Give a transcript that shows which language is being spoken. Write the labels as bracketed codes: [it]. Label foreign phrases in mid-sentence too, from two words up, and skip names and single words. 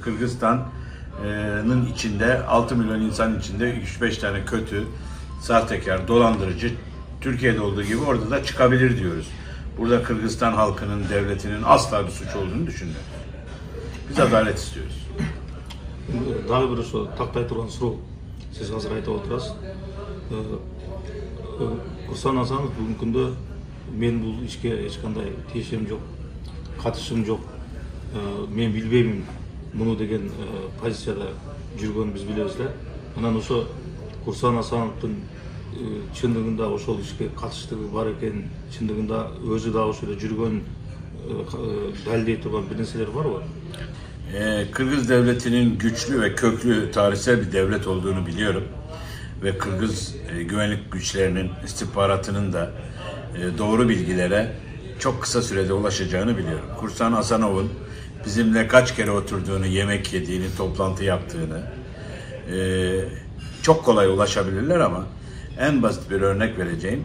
[tr] Kırgızistan'ın içinde 6 milyon insan içinde 3-5 tane kötü, sahtekar, dolandırıcı Türkiye'de olduğu gibi orada da çıkabilir diyoruz. Burada Kırgızistan halkının, devletinin asla bir suç olduğunu düşünmüyoruz. Biz adalet istiyoruz. [ky] Dagы bir ошо тактай турган суроо сиз азыр айтып отурасыз. Курсан Асанов бүгүнкү күндө мен бул ишке эч кандай тиешем жок, катышым жок. Мен билбеймин муну деген позицияда жүргөнүн биз билебиз да. Анан ошо Курсан Асановдун чындыгында ошол ишке катыштыгы бар экен, чындыгында өзү да ошол жүргөн далилдей турган bir нерселер барбы? [tr] Kırgız devletinin güçlü ve köklü tarihsel bir devlet olduğunu biliyorum. Ve Kırgız güvenlik güçlerinin istihbaratının da doğru bilgilere çok kısa sürede ulaşacağını biliyorum. Kursan Asanov'un bizimle kaç kere oturduğunu, yemek yediğini, toplantı yaptığını çok kolay ulaşabilirler ama en basit bir örnek vereceğim.